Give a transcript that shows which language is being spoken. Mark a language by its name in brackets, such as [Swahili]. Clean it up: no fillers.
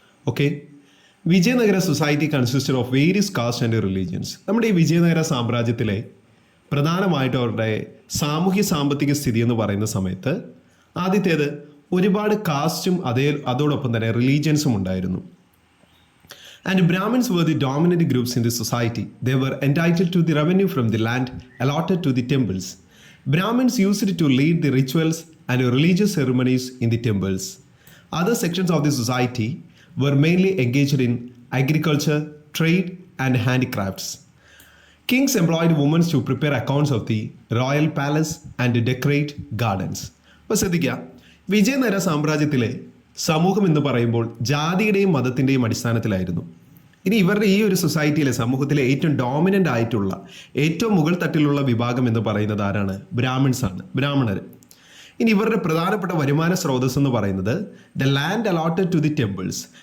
[English] Okay, Vijayanagara society consisted of various caste and religions. [Malayalam] നമ്മുടെ ഈ വിജയനഗര സാമ്രാജ്യത്തിലെ പ്രധാനമായിട്ട് അവരുടെ സാമൂഹ്യ സാമ്പത്തിക സ്ഥിതി എന്ന് പറയുന്ന സമയത്ത് ആദ്യത്തേത് ഒരുപാട് കാസ്റ്റും അതോടൊപ്പം തന്നെ റിലീജിയൻസും ഉണ്ടായിരുന്നു. [English] And Brahmins were the dominant groups in the society. They were entitled to the revenue from the land allotted to the temples. Brahmins used to lead the rituals and religious ceremonies in the temples. Other sections of the society were mainly engaged in agriculture, trade, and handicrafts. Kings employed women to prepare accounts of the royal palace and decorate gardens. [Malayalam] അപ്പോൾ ശ്രദ്ധിക്കുക, വിജയനഗര സാമ്രാജ്യത്തിലെ സമൂഹം എന്ന് പറയുമ്പോൾ ജാതിയുടെയും മതത്തിൻ്റെയും അടിസ്ഥാനത്തിലായിരുന്നു. ഇനി ഇവരുടെ ഈ ഒരു സൊസൈറ്റിയിലെ സമൂഹത്തിലെ ഏറ്റവും ഡോമിനൻ്റ് ആയിട്ടുള്ള ഏറ്റവും മുകൾ തട്ടിലുള്ള വിഭാഗം എന്ന് പറയുന്നത് ആരാണ്? ബ്രാഹ്മണർ. ഇനി ഇവരുടെ പ്രധാനപ്പെട്ട വരുമാന സ്രോതസ് എന്ന് പറയുന്നത് [English] The land allotted to the temples.